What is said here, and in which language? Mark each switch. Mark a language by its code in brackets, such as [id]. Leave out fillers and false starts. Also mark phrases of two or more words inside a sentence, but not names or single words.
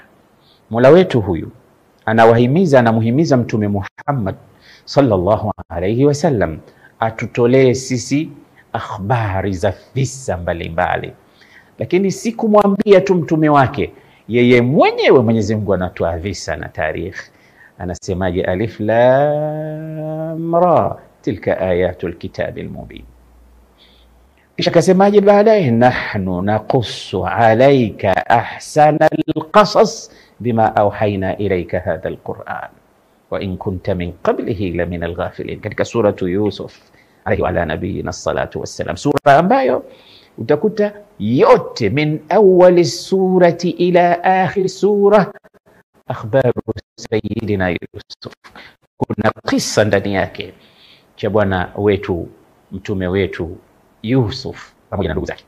[sw] Mola wetu huyu anawahimiza, anamuhimiza Mtume Muhammad [ar] صلى الله عليه وسلم [sw] atutolee sisi akhbari za visa mbalimbali, lakini si kumwambia tu mtume wake, yeye mwenyewe Mwenyezi Mungu anatoa visa na tarikh. Anasemaje? [ar] الر تلك آيات الكتاب المبين. [sw] Kisha kasemaje baadaye? [ar] نحن نقص عليك أحسن القصص بما أوحينا إليك هذا القرآن وإن كنت من قبله لمن الغافلين, [sw] katika suratu Yusuf [ar] عليه وعلى نبينا الصلاة والسلام, [sw] sura ambayo utakuta yote [ar] من أول سورة إلى آخر سورة أخبار سيدنا يوسف, [sw] kuna kisa ndani yake cha bwana wetu mtume wetu Yusuf pamoja na ndugu zake.